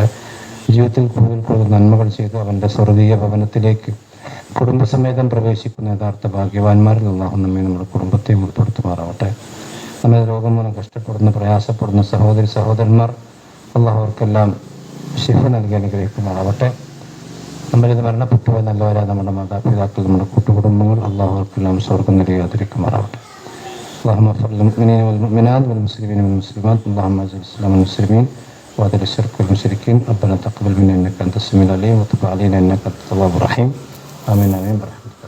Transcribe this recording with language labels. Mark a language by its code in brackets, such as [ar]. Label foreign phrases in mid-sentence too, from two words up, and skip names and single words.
[ml] ജീവിതത്തിൽ കൂടുതൽ നന്മകൾ ചെയ്ത് അവൻ്റെ സ്വർഗീയ ഭവനത്തിലേക്ക് കുടുംബസമേതം പ്രവേശിക്കുന്ന യഥാർത്ഥ ഭാഗ്യവാന്മാരിൽ അള്ളാഹു നമ്മെ നമ്മുടെ കുടുംബത്തെയും ഉൾപ്പെടുത്തുമാറാവട്ടെ. നമ്മുടെ രോഗം മൂലം കഷ്ടപ്പെടുന്ന പ്രയാസപ്പെടുന്ന സഹോദരന്മാർ അള്ളാഹു അവർക്കെല്ലാം ശിഫ നൽകി അനുഗ്രഹിക്കുമാറാവട്ടെ. നമ്മളിത് മരണപ്പെട്ടുപോയ നല്ലവരാ നമ്മുടെ മാതാപിതാക്കൾ, നമ്മുടെ കൂട്ടുകുടുംബങ്ങൾ അള്ളാഹു അവർക്കെല്ലാം സ്വർഗം നൽകി ആദരിക്കുമാറാവട്ടെ. [ar] اللهم اغفر للمؤمنين والمؤمنات والمسلمين والمسلمات اللهم اعز الاسلام والمسلمين واذل الشرك والمشركين ربنا تقبل منا انك انت السميع العليم وتب علينا انك انت التواب الرحيم امين امين.